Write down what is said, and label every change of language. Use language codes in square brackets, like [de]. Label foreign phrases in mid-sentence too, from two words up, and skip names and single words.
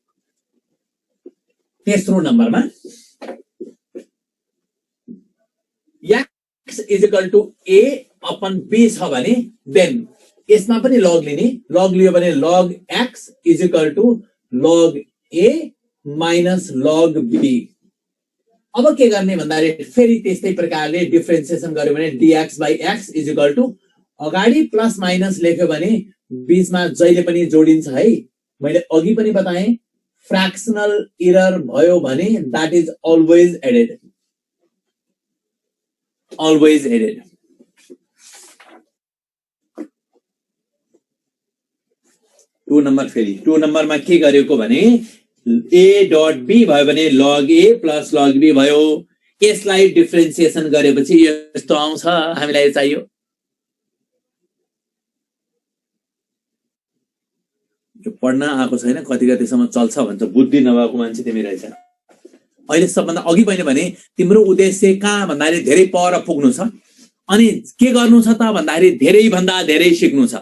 [ne] तेस्रो नम्बरमा [en] x equal to a upon b [ne] छ भने देन यसमा पनि लग लिने, लग लियो भने [en] log x equal to log a minus log b. [ne] अब के गर्ने भन्दाखेरि फेरि त्यस्तै प्रकारले डिफ्रेन्सिएसन गर्यो भने [en] dx by x equal to [ne] अगाडि [en] plus minus [ne] लेख्यो भने बीचमा जहिले पनि जोडिन्छ है। मैले अघि पनि बताएँ, [en] fractional error [ne] भयो भने [en] that is always added, always added. two number [ne] फेरि [en] two numberमा [ne] के गरेको भने [en] a dot b [ne] भयो भने [en] log a plus log b [ne] भयो। यसलाई डिफ्रेन्सिएसन गरेपछि यस्तो आउँछ, हामीलाई चाहियो। यो पढ्न आएको छैन, कति कतिसम्म चल्छ भन्छ, बुद्धि नभएको मान्छे तिमी रहेछ। अहिले सबभन्दा अघि मैले भने तिम्रो उद्देश्य कहाँ भन्दाखेरि धेरै पर पुग्नु छ, अनि के गर्नु छ त भन्दाखेरि धेरै भन्दा धेरै सिक्नु छ।